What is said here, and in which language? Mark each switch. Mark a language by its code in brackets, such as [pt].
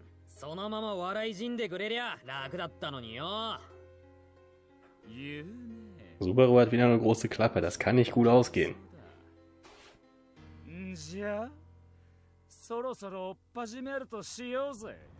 [ja] そのまま笑い死んでくれりゃ楽だったのによ。言うね。 [de] Subaru hat wieder eine große Klappe, das kann nicht gut ausgehen. [ja] んじゃ、そろそろ追っ始めるとしようぜ。